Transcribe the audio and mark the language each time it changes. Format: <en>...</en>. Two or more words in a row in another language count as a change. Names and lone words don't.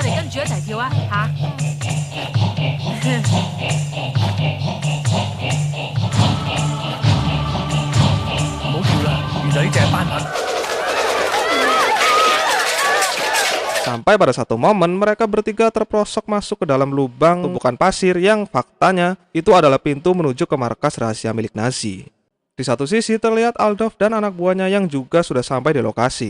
<yue>住一齊跳啊嚇！唔好跳啦，原來呢隻係斑紋。</yue> <id>Sampai pada satu momen mereka bertiga terprosok masuk ke dalam lubang tumpukan pasir yang faktanya itu adalah pintu menuju ke markas rahasia milik Nazi. Di satu sisi terlihat Aldov dan anak buahnya yang juga sudah sampai di lokasi.</id>